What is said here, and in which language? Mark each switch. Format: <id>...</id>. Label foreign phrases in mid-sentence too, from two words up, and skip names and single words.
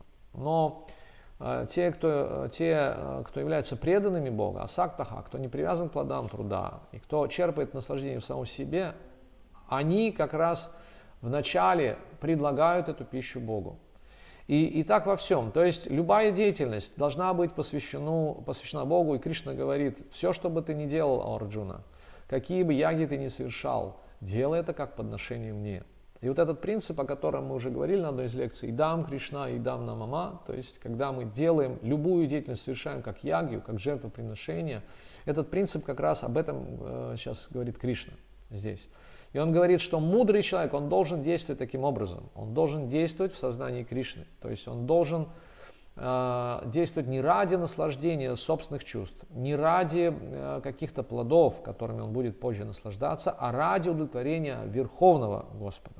<ru>Но те, кто являются преданными Бога, асактаха, кто не привязан к плодам труда, и кто черпает наслаждение в самом себе, они как раз вначале предлагают эту пищу Богу. И так во всем. То есть любая деятельность должна быть посвящена Богу. И Кришна говорит, все, что бы ты ни делал, о Арджуна, какие бы яги ты ни совершал, делай это как подношение мне. И вот этот принцип, о котором мы уже говорили на одной из лекций,</ru> <sa>इदम् कृष्ण इदम् न मम,</sa> <ru>то есть когда мы делаем любую деятельность, совершаем как ягью, как жертвоприношение, этот принцип как раз об этом сейчас говорит Кришна здесь. И он говорит, что мудрый человек, он должен действовать таким образом. Он должен действовать в сознании Кришны. То есть он должен действовать не ради наслаждения собственных чувств, не ради каких-то плодов, которыми он будет позже наслаждаться, а ради удовлетворения Верховного Господа.</ru>